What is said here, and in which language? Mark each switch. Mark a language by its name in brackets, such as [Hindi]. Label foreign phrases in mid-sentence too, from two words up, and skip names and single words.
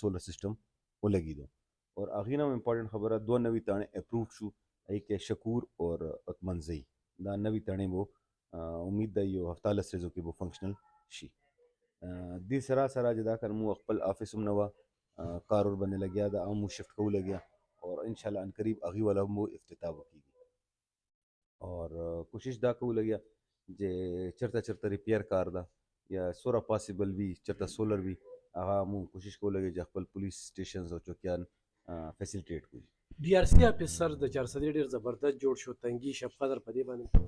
[English] solar system [Pashto] ولګېدو اور هغې نه هم امپورټنټ خبره دوه نوي تاڼې اپرووډ شو هغې کې شکور اور اتمنزئی دا نوي تاڼې به امید ده یو 17 ریزو کې به فنکشنل شي دې سره سره چې دا کار مو خپل آفس هم نوه کار ور باندې لګیا ده او مو شفټ کوو لګیا اور انشاءاللہ [Arabic] ان قریب [Pashto] هغې والا مو افتتاح وکړي اور کوشش دا کوو لګیا چې چېرته ریپیر کار ده یا سوره پاسبل وي چېرته سولر وي هغه مو کوشش کوو لګیا چې خپل [English] police stations [Pashto] او چوکیان فیسیلیټیټ کړي [English] DRC officer [Pashto] د 400 ډېر زبردست جوړ شو تنګي شب قدر په دې باندې